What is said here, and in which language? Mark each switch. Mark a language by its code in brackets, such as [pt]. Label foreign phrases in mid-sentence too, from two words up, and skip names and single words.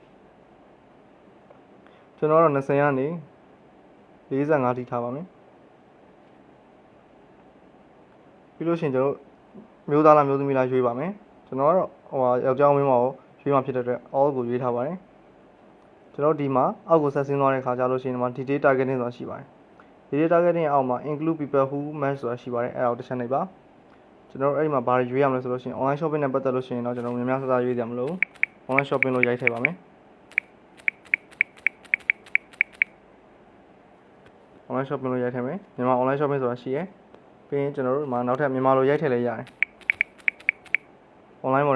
[my] ကျွန်တော်တော့20ကနေ45ထိထားပါမယ်ပြီးလို့ရှိရင်ကျွန်တော်မျိုးသားလားမျိုးသမီးလားရွေးပါမယ်ကျွန်တော်ကတော့ယောက်ျားမ င်းမကိုရွေးမှဖြစ်တဲ့အတွက် all ကိုရွေးထားပါတယ်ကျွန်တော်ဒီမှာအောက်ကိုဆက်ဆင်းသွားတဲ့ခါကျလို့ရှိရင်ဒီမှာ [en] detail targeting [my] ဆိုတာရှိပါတယ် [en] detail targeting [my] အောက်မှာ [en] include people who match [my] ဆိုတာရှိပါတယ်အဲ့ဒါကိုတစ်ချက်နှိပ်ပါကျွန်တော်အဲ့ဒီမှာဘာတွေရွေးရမလဲဆိုလို့ရှိရင် [en] online shopping [my] နဲ့ပတ်သက်လို့ရှိရင်တော့ကျွန်တော်များများစစရွေးကြမလို့ [en] online shopping [my] လို့ရိုက်ထည့်ပါမယ် [en] online shopping [my] လို့ရိုက်ထည့်မယ်မြန်မာ [en] online shopping [my] ဆိုတာရှိရယ်ပြီးရင်ကျွန်တော်တို့ဒီမှာနောက်ထပ်မြန်မာလိုရိုက်ထည့်လိုက်ရတယ် online